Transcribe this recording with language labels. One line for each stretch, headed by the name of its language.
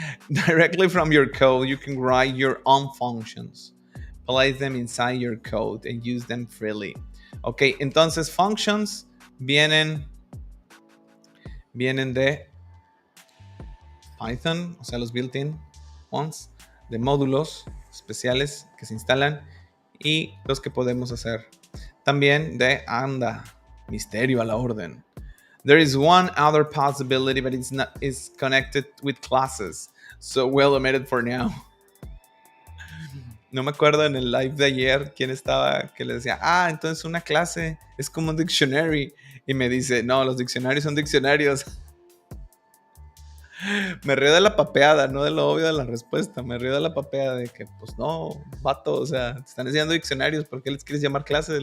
English: Directly from your code, you can write your own functions, place them inside your code and use them freely.
Spanish: Ok, entonces functions vienen de Python, o sea, los built-in ones, de módulos especiales que se instalan y los que podemos hacer. También de misterio a la orden.
English: There is one other possibility, but it's connected with classes, so we'll omit it for now.
Spanish: No me acuerdo en el live de ayer quién estaba que le decía, entonces una clase es como un dictionary. Y me dice, no, los diccionarios son diccionarios. Me río de la papeada, no de lo obvio de la respuesta. Me río de la papeada de que, pues no, vato, o sea, te están enseñando diccionarios, ¿por qué les quieres llamar clases?